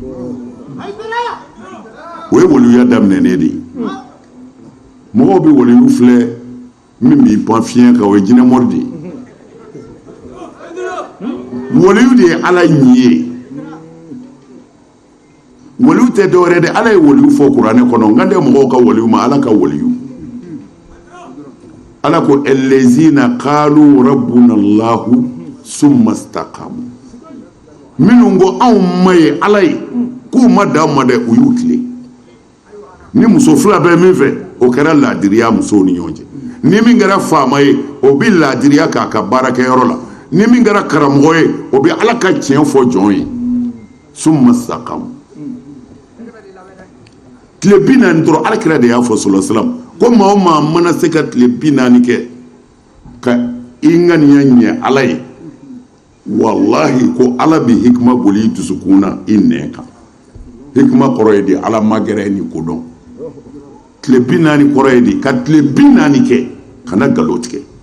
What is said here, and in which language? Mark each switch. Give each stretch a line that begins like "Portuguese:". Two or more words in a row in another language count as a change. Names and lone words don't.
Bambara: o ye waliya daminɛnen de ye mɔgɔw bɛ waliyu filɛ min b'i pan fiɲɛ kan o ye jinɛmɔri de ye waliyu de ye ala ɲi ye waliyu tɛ dɔwɛrɛ de ala ye waliyu fɔ kuranɛ kɔnɔ n kan tɛ mɔgɔw ka waliyu ma ala ka waliyu ala ko
Arabic: الذين قالوا ربنا الله ثم استقاموا
Bambara: minnu ko anw ma ye ala ye k'u ma dan ma dɛ u y'u tile ni muso fila bɛ min fɛ o kɛra laadiriya musow ni ɲɔgɔn cɛ ni min kɛra faama ye o bɛ laadiriya k'a ka baarakɛyɔrɔ la ni min kɛra karamɔgɔ ye o bɛ ala ka tiɲɛ fɔ jɔn ye
Arabic: ثم استقاموا
Bambara: tile 40 dɔrɔn alakira de y'a fɔ
Arabic: صلى الله عليه وسلم
Bambara: ko maa o maa mana se ka tile 40 kɛ ka i ŋaniya ɲɛ ala ye wallahi ko ala bi hikma boli i dusukun na i nɛ kan hikma kɔrɔ ye de ala magɛrɛ ni kodɔn tile 40 kɔrɔ ye de ka tile 40 kɛ kana nkalon tigɛ